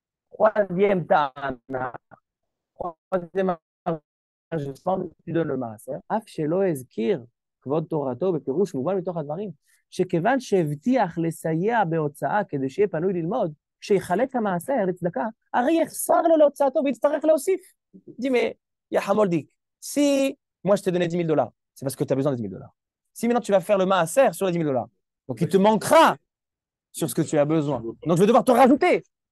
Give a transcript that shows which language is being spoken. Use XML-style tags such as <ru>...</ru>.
<fr>Troisième ta'ana. Troisième je pense que tu donnes le maaser.</fr> <he>אף שלא הזכיר כבוד תורתו בפירוש מובן מתוך הדברים, שכיוון שהבטיח לסייע בהוצאה כדי שיהיה פנוי ללמוד, שיחלק את המעשר לצדקה, הרי יחסר לו להוצאתו ויצטרך להוסיף.</he> <fr>dis mais יא חמולדיק, si moi je t'ai donné 10 000 dollars, c'est parce que tu as besoin de 10 000 dollars. Si maintenant tu vas faire le maaser sur les 10 000 dollars, donc il te manquera sur ce que tu as besoin. Donc je vais devoir te rajouter.</fr>